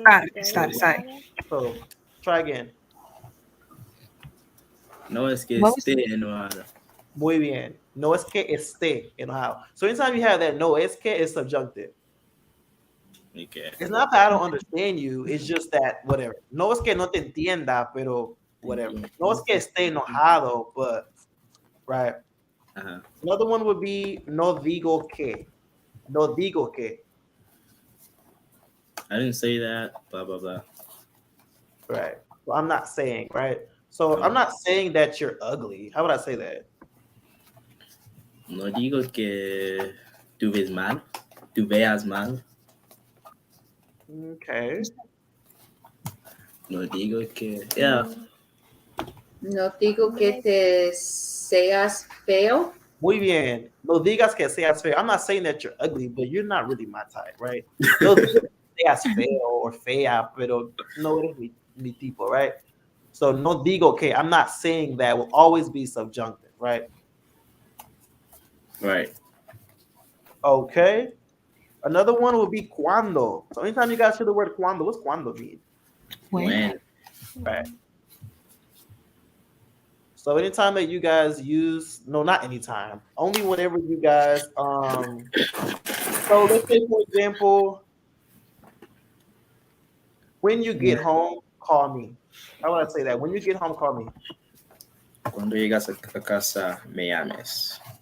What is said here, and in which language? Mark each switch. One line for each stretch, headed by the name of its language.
Spanish: estar.
English: So try again.
Spanish: No es que
English: What was
Spanish: esté enojado. Muy bien. No es que esté enojado.
English: So anytime you have that no es que, it's subjunctive. Okay. It's not that I don't understand you. It's just that whatever.
Spanish: No es que no te entienda, pero whatever. No es que esté enojado, but right. Uh-huh.
English: Another one would be no digo que.
Spanish: No digo que.
English: I didn't say that. Blah blah blah. Right. Well, I'm not saying, right? So I'm not saying that you're ugly. How would I say that?
Spanish: No digo que tú ves mal. Tú veas mal.
English: Okay.
Spanish: No digo que. Yeah. No digo que te seas feo. Muy bien. No digas que seas feo.
English: I'm not saying that you're ugly, but you're not really my type, right?
Spanish: No digas que seas feo or fea, pero no eres mi tipo, right? So no digo que.
English: I'm not saying that will always be subjunctive, right? Right. Okay. Another one would be cuando. So anytime you guys hear the word cuando, what's cuando mean? When. Right. So anytime that you guys use, no, not anytime, only whenever you guys, so let's say for example, when you get home, call me. How would I say that? When you get home, call me.
Spanish: Cuando llegas a casa, me llames.